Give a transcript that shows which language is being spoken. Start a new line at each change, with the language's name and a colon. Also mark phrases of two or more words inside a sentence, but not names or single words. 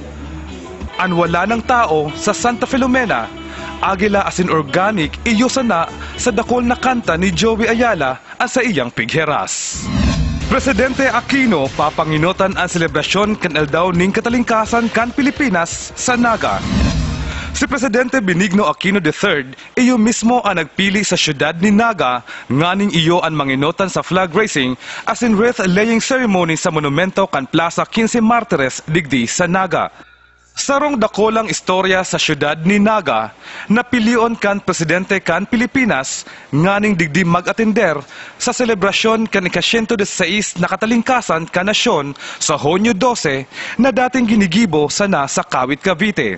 Bikol: Ang wala ng tao sa Santa Filomena, Agila asin organic iyo sana sa dakol na kanta ni Joey Ayala ang sa iyang pigheras. Presidente Aquino papanginutan ang selebrasyon kan aldaw ning katalingkasan kan Pilipinas sa Naga. Si Presidente Benigno Aquino III, iyo mismo ang nagpili sa syudad ni Naga, nganing iyo ang manginutan sa
English: flag raising
Bikol: as in
English: wreath-laying ceremony
Bikol: sa monumento kan Plaza 15 Martires, digdi sa Naga. Sarong dakolang istorya sa syudad ni Naga, napilion kan Presidente kan Pilipinas, nganing digdi mag-atender sa selebrasyon kan ika-116 na katalingkasan kan nasyon sa Hunyo 12 na dating ginigibo sana sa Kawit, Cavite.